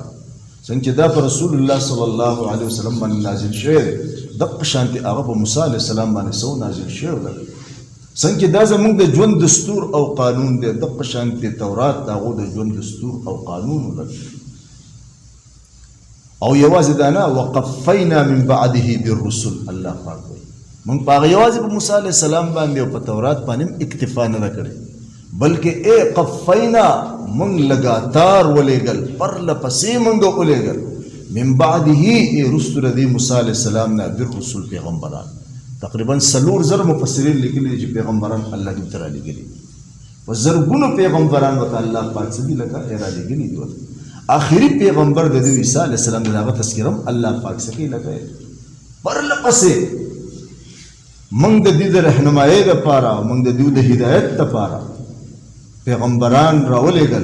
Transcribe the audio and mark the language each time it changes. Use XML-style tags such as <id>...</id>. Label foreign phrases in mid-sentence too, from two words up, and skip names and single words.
<ps>څنګه چې دا پر رسول الله</ps> <ar>صلی الله علیه وسلم</ar> <ps>باندې نازل شوی دی، دغه شان هغه په موسی</ps> <ar>علیه السلام</ar> <ps>باندې سو نازل شوی دی. څنګه دا زموږ د ژوند دستور او قانون دی، دغه شان تورات هغه د ژوند دستور او قانون دی. او یوازې دا نه،</ps> <ar>وقفینا من بعده بالرسل،</ar> <ps>الله پاک وایي موږ په هغه یوازې په موسی</ps> <ar>علیه السلام</ar> <ps>باندې او په تورات باندې اکتفا نه ده کړې، بلکې قفینا موږ لګاتار ولېږل، پرله پسې موږ ولېږل،</ps> <ar>من بعده رسل</ar> <ps>د موسی</ps> <ar>علیه السلام</ar> <ps>نه بالرسل پیغمبران. تقریبا 4,000 مفسرین لیکلي چې پیغمبران الله دې ته رالېږلي، په زرګونو پیغمبران ورته الله پاک څه دي لکه رالېږلي دي. آخري پیغمبر د عیسی</ps> <ar>علیه السلام</ar> <ps>د هغه تذکره الله پاک څه کوي لکه پرله پسې موږ د دې د رهنمایۍ دپاره، موږ د دې د هدایت دپاره پیغمبران راولېږل.</ps>